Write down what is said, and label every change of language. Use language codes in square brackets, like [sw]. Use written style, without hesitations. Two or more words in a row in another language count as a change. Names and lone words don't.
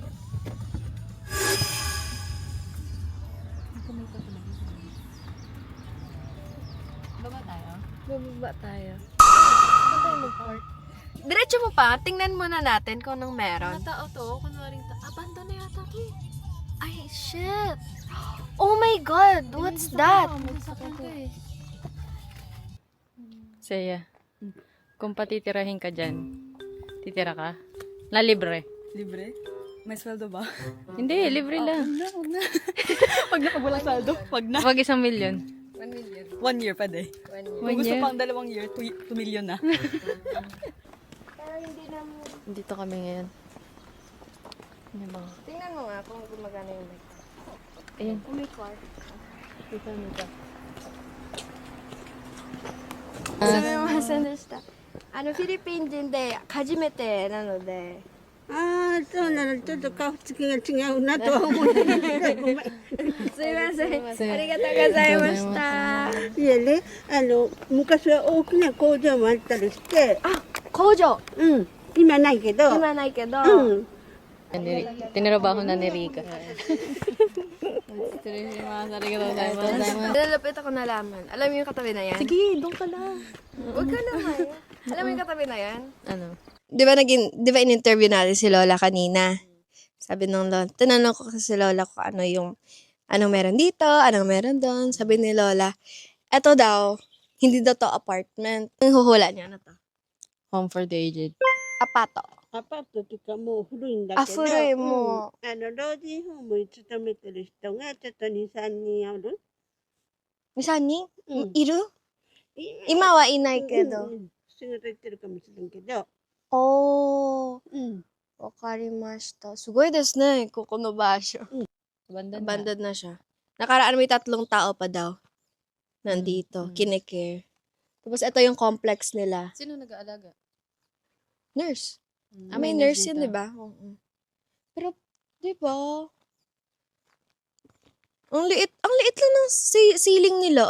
[tl] Baba tayo? Bababa tayo. Saan tayo mag-park? Diretso mo pa, tingnan muna natin kung anong meron. Mga tao to, kunwaring abandon na yata to eh. Ay, [en] shit! Oh my God! What's that? [tl] Saya, kung patitirahin ka dyan, titira ka? Na libre? Libre? May sweldo ba? Hindi, libre lang. Huwag na. Pag walang sweldo, wag na. Wag 1 million. 1 million. 1 year pa de. 1 year. Kung gusto pang 2 year, 2 million na. Pero hindi na mo. Dito kami ngayon. Ano ba? Tingnan mo nga kung gumagana yung mic. Ayun. Oh, may car. Dito, dito. [ja] すみませんでした。フィリピン人で初めてなので。ああ、そうなの。ちょっと顔つきが違うなとは思ってたけどごめん。すみません。ありがとうございました。いやね、昔は大きな工場もあったりして、あ、工場。うん。 今ないけど。今ないけど。うん。 [tl] Tinirabaho na ni Rika. Nalapit ako nalaman. Alam mo yung katabi na yan? Sige, doon ka lang. Huwag ka naman. Alam mo yung katabi na yan? Ano? Di ba in-interview natin si Lola kanina? Sabi ng Lola, tinanong ko kasi si Lola kung ano yung, anong meron dito, anong meron doon. Sabi ni Lola, eto daw, hindi daw to apartment. Ang huhula niya, ano to? [en] Home for the aged. [tl] Apato. [ja] アパートっていうかもう古いんだけど。あ、古いもう。老人ホームに勤めてる人がちょっと2、3人おる。 2、3人うん。いる今はいないけど。うん。仕事行ってるかもしれんけど。おー、うん。わかりました。すごいですね、ここの場所。 [tl] Abandoned na. Abandoned na siya. Nakaraan may 3 tao pa daw. Nandito, Mm. kinikare. Tapos ito yung complex nila. Sino nag-aalaga? Nurse. Ah, May nurse yun, di ba? Oo. Pero, di ba? Ang liit lang ng ceiling nila.